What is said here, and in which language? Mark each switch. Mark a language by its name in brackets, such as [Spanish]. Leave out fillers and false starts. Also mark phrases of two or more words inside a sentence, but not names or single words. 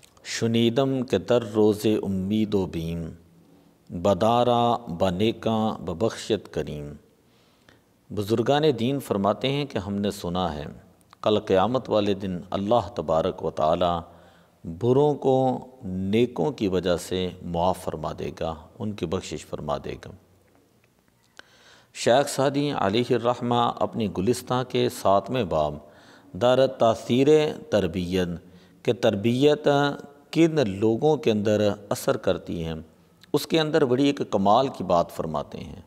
[Persian] شنیدم کہ در روز امید و بیم، بدارا بنیکاں ببخشت کریم۔ [Urdu] بزرگان دین فرماتے ہیں کہ ہم نے سنا ہے کل قیامت والے دن اللہ تبارک و تعالی بروں کو نیکوں کی وجہ سے معاف فرما دے گا، ان کی بخشش فرما دے گا۔ شیخ سعدی [Arabic] علیہ الرحمہ [Urdu] اپنی گلستہ کے 7ویں باب [Persian] در تاثیر تربیت [Urdu] کہ تربیت کن لوگوں کے اندر اثر کرتی ہے، اس کے اندر بڑی ایک کمال کی بات فرماتے ہیں۔